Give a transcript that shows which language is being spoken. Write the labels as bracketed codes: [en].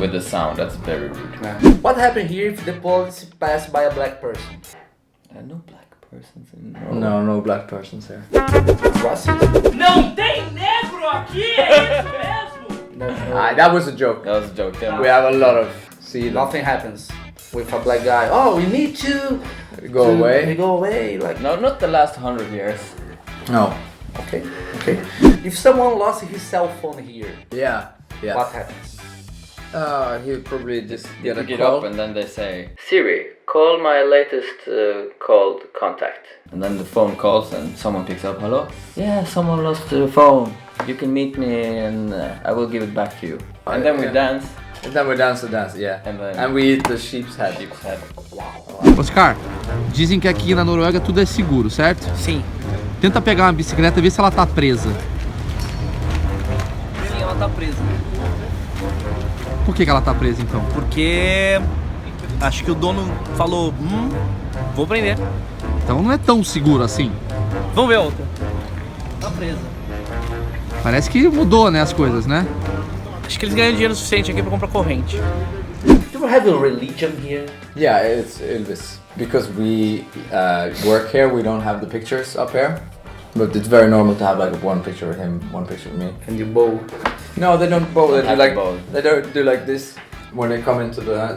[en] With the sound, that's very rude. What happened here if the police pass by a black person? There are no black persons in Norway. No black persons here. Racist? [pt] Não tem negro aqui, é isso mesmo? [en] That was a joke. That was a joke. Yeah. We have a lot of. See, Nothing happens with a black guy. Oh, we need to go to- away. Go away. Like No, not the last 100 years. No. okay. If someone lost his cell phone here, Yeah. what happens? He would probably just You get a pick it call. up and then they say, Siri, call my latest called contact. And then the phone calls and someone picks up. Hello? Yeah, someone lost the phone. You can meet me and I will give it back to you. And then we yeah. dance. And then we dance the dance, yeah. And then- And we eat the sheep's head. Sheep's head. [pt] Oscar, dizem que aqui na Noruega tudo é seguro, certo? Sim. Tenta pegar uma bicicleta e ver se ela tá presa. Sim, ela tá presa. Por que ela tá presa então? Porque acho que o dono falou, vou prender. Então não é tão seguro assim. Vamos ver a outra. Tá presa. Parece que mudou, né, as coisas, né? Acho que eles ganham dinheiro suficiente aqui pra comprar corrente. [en] Do you have a religion here? Yeah, it's Ylvis. Because we work here, we don't have the pictures up here. But it's very normal to have like one picture of him, one picture of me. And you bow. No, they don't bow. They do Have like to bow. they don't do like this when they come into the.